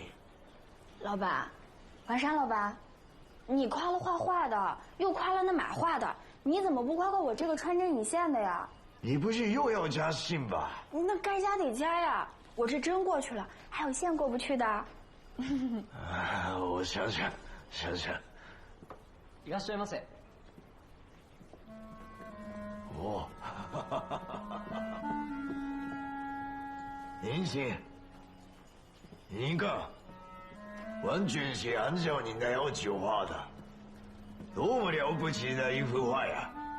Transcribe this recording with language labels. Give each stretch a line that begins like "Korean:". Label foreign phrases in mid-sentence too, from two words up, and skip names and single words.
Chinese: 老板，完山老板，你夸了画画的，又夸了那买画的，你怎么不夸夸我这个穿针引线的呀？你不是又要加薪吧？那该加得加呀，我这针过去了，还有线过不去的。我想想。
Japanese: いらっしゃいませ。
Chinese: 哦，您请。您看，完全是按照您的要求画的，多么了不起的一幅画呀！